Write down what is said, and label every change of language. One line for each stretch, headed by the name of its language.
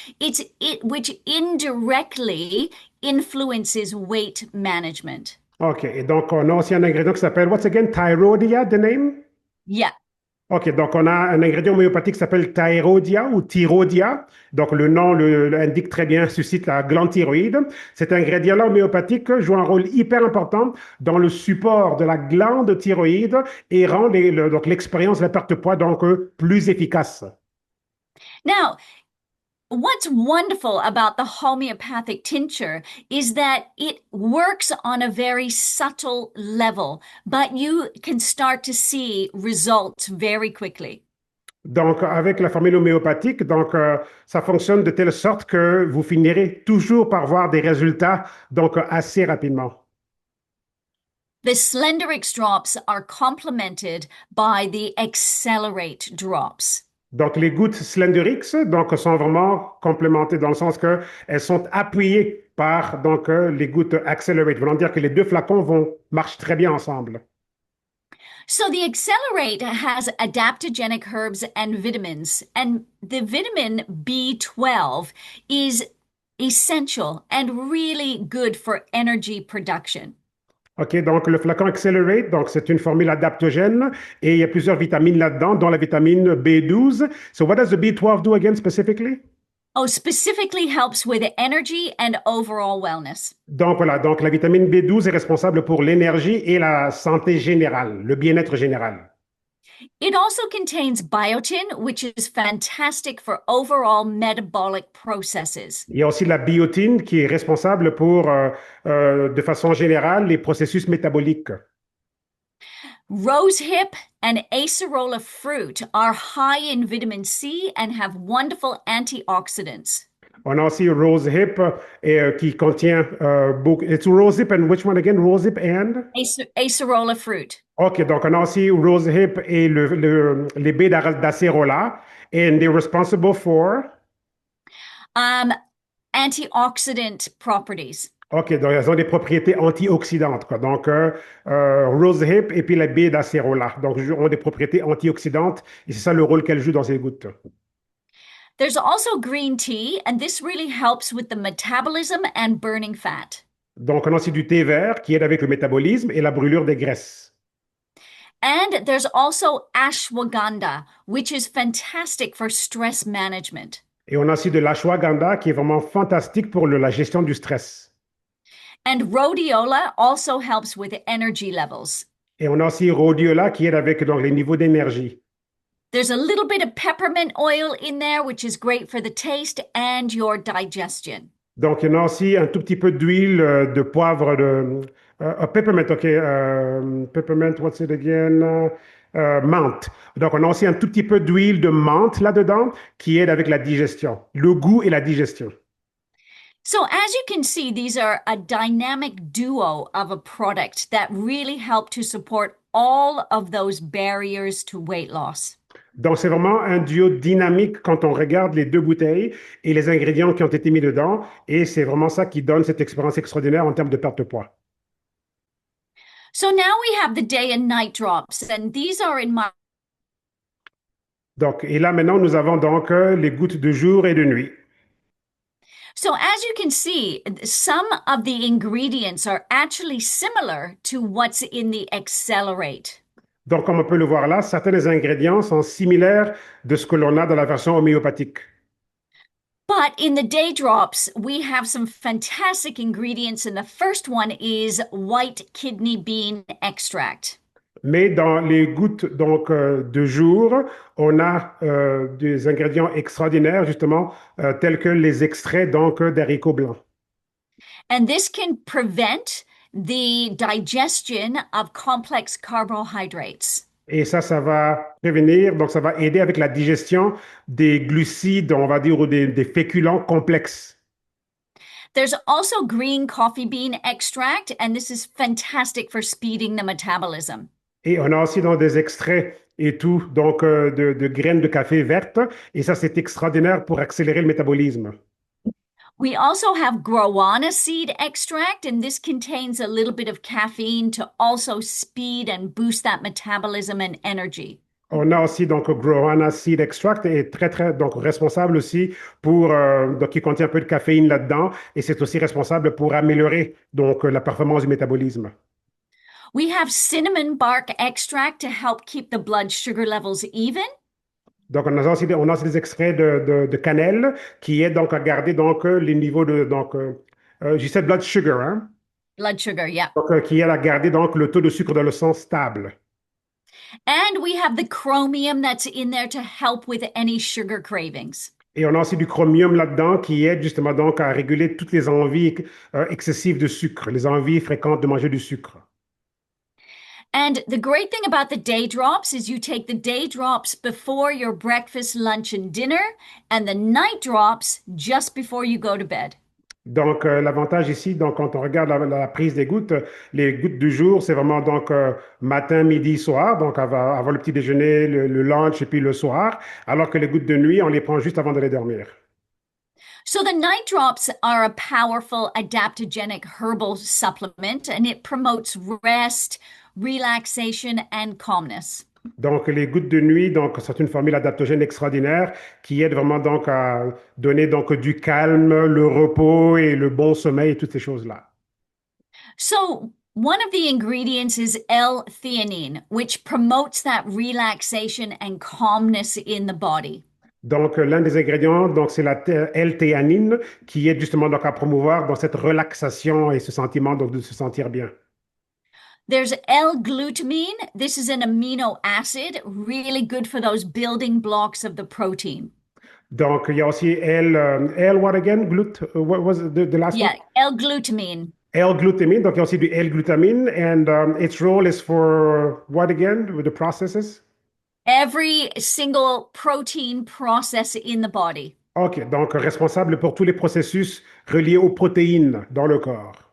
English: It's it which indirectly influences weight management.
French: OK, et donc on a aussi un ingrédient qui s'appelle,
English: what's again, Thyrodia, the name? Yeah.
French: OK, donc on a un ingrédient homéopathique qui s'appelle Thyrodia ou Thyrodia. Donc le nom l'indique très bien, suscite la glande thyroïde. Cet ingrédient-là homéopathique joue un rôle hyper important dans le support de la glande thyroïde et rend donc l'expérience de la perte de poids donc plus efficace.
English: Now, what's wonderful about the homeopathic tincture is that it works on a very subtle level, but you can start to see results very quickly.
French: Donc, avec la formule homéopathique, donc, ça fonctionne de telle sorte que vous finirez toujours par voir des résultats donc assez rapidement.
English: The Slenderix drops are complemented by the Accelerate drops.
French: Donc, les gouttes Slenderix donc, sont vraiment complémentées dans le sens qu'elles sont appuyées par donc, les gouttes Accelerate, voulant dire que les deux flacons marchent très bien ensemble.
English: So the Accelerate has adaptogenic herbs and vitamins, and the vitamin B12 is essential and really good for energy production.
French: OK, donc le flacon Accelerate, donc c'est une formule adaptogène et il y a plusieurs vitamines là-dedans, dont la vitamine B12.
English: So what does the B12 do again specifically? Oh, specifically helps with energy and overall wellness.
French: Donc voilà, donc la vitamine B12 est responsable pour l'énergie et la santé générale, le bien-être général.
English: It also contains biotin, which is fantastic for overall metabolic processes.
French: Il y a aussi la biotine qui est responsable pour, de façon générale, les processus métaboliques.
English: Rosehip and acerola fruit are high in vitamin C and have wonderful antioxidants.
French: On a aussi rosehip qui contient beaucoup.
English: It's rosehip and which one again? Rosehip and? Acerola fruit.
French: OK, donc on a aussi rosehip et les baies d'acérola.
English: And they're responsible for? Antioxidant properties.
French: OK, donc elles ont des propriétés antioxydantes, quoi. Donc, rosehip et puis la baie d'acérola. Donc, ont des propriétés antioxydantes et c'est ça le rôle qu'elles jouent dans ces gouttes.
English: There's also green tea, and this really helps with the metabolism and burning fat.
French: Donc, on a aussi du thé vert qui aide avec le métabolisme et la brûlure des graisses.
English: And there's also ashwagandha, which is fantastic for stress management.
French: Et on a aussi de l'ashwagandha qui est vraiment fantastique pour la gestion du stress.
English: And rhodiola also helps with energy levels.
French: Et on a aussi rhodiola qui aide avec donc, les niveaux d'énergie.
English: There's a little bit of peppermint oil in there, which is great for the taste and your digestion.
French: Donc, il y en a aussi un tout petit peu d'huile de poivre de peppermint, OK.
English: Peppermint, what's it again?
French: Menthe. Donc, on a aussi un tout petit peu d'huile de menthe là-dedans qui aide avec la digestion, le goût et la digestion.
English: So, as you can see, these are a dynamic duo of a product that really help to support all of those barriers to weight loss.
French: Donc, c'est vraiment un duo dynamique quand on regarde les deux bouteilles et les ingrédients qui ont été mis dedans. Et c'est vraiment ça qui donne cette expérience extraordinaire en termes de perte de poids.
English: So now we have the day and night drops, and these are in my.
French: Donc, et là, maintenant, nous avons donc les gouttes de jour et de nuit.
English: So as you can see, some of the ingredients are actually similar to what's in the Accelerate.
French: Donc, comme on peut le voir là, certains des ingrédients sont similaires de ce que l'on a dans la version homéopathique.
English: But in the day drops, we have some fantastic ingredients, and the first one is white kidney bean extract.
French: Mais dans les gouttes donc, de jour, on a des ingrédients extraordinaires, justement, tels que les extraits donc, d'haricots blancs.
English: And this can prevent the digestion of complex carbohydrates.
French: Et ça va prévenir, donc ça va aider avec la digestion des glucides, on va dire, ou des féculents complexes.
English: There's also green coffee bean extract, and this is fantastic for speeding the metabolism.
French: Et on a aussi donc, des extraits et tout, donc de graines de café vertes. Et ça, c'est extraordinaire pour accélérer le métabolisme.
English: We also have guarana seed extract, and this contains a little bit of caffeine to also speed and boost that metabolism and energy.
French: On a aussi donc
English: guarana seed extract
French: et très donc responsable aussi pour donc qui contient un peu de caféine là-dedans et c'est aussi responsable pour améliorer donc la performance du métabolisme.
English: We have cinnamon bark extract to help keep the blood sugar levels even.
French: Donc on a aussi des extraits de cannelle qui aident donc à garder donc les niveaux de donc je sais blood sugar hein?
English: Blood sugar, yeah.
French: Donc qui aide à garder donc le taux de sucre dans le sang stable.
English: And we have the chromium that's in there to help with any sugar cravings.
French: Et on a aussi du chromium là-dedans qui aide justement donc à réguler toutes les envies excessives de sucre, les envies fréquentes de manger du sucre.
English: And the great thing about the day drops is you take the day drops before your breakfast, lunch, and dinner, and the night drops just before you go to bed.
French: Donc, l'avantage ici, donc, quand on regarde la prise des gouttes, les gouttes du jour, c'est vraiment donc matin, midi, soir, donc avant le petit déjeuner, le lunch et puis le soir, alors que les gouttes de nuit, on les prend juste avant d'aller dormir.
English: So the night drops are a powerful adaptogenic herbal supplement, and it promotes rest, relaxation, and calmness.
French: Donc, les gouttes de nuit, donc, c'est une formule adaptogène extraordinaire qui aide vraiment donc à donner donc du calme, le repos et le bon sommeil et toutes ces choses-là.
English: So one of the ingredients is L-theanine, which promotes that relaxation and calmness in the body.
French: Donc, l'un des ingrédients, donc, c'est la L-théanine qui aide justement donc à promouvoir donc, cette relaxation et ce sentiment donc, de se sentir bien.
English: There's L-glutamine. This is an amino acid, really good for those building blocks of the protein.
French: Donc, il y a aussi L
English: what again? What was the last Yeah, one? L-glutamine. L-glutamine.
French: Donc, il y a aussi du L-glutamine.
English: And its role is for what again? With the processes? Every single protein process in the body. OK.
French: Donc, responsable pour tous les processus reliés aux protéines dans le corps.